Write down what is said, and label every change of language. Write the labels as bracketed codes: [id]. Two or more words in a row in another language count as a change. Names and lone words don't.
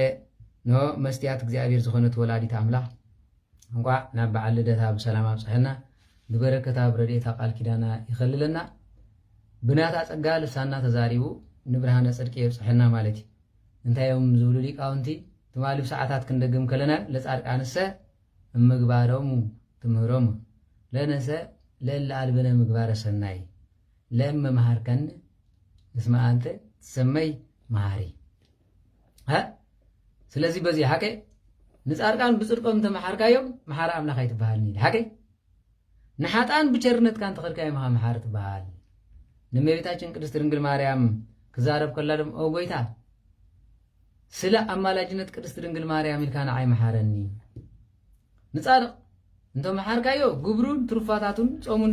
[ti] ኖ መስትያት እግዚአብሔር ዝኾነት ወላዲት አምላክ እንኳ ናብ በዓል ልደታ ብሰላም አብጽሐና ብበረከታ ብረድኤታ ቃል ኪዳና ይኸልለና ብናታ ጸጋ ልሳና ተዛሪቡ ንብርሃነ ጽድቅ ይብጽሐና ማለት እንታዮም ዝብሉ ሊቃውንቲ ትማልብ ሰዓታት ክንደግም ከለና [gez] ለጻድቃንሰ ምግባሮሙ ትምህሮሙ ለነሰ ለልአልብነ ምግባረ ሰናይ ለእመ መሃርከን እስማ አንተ ትሰመይ መሃሪ [ti] ስለዚህ በዚህ ሐቀ ንጻድቃን ብጽድቆም ተመሃርካዮም መሃራ አምላክ አይትበሃል ኒ ሐቀ ንሓጣን ብቸርነት ካን ተኸልካይ መሃር ትበሃል ንመቤታችን ቅድስት ድንግል ማርያም ክዛረብ ከላደም ኦጎይታ ስለ አማላጅነት ቅድስት ድንግል ማርያም ኢልካና አይ መሃረኒ ንጻድቅ እንተ መሃርካዮ ግብሩን ትሩፋታቱን ጾሙን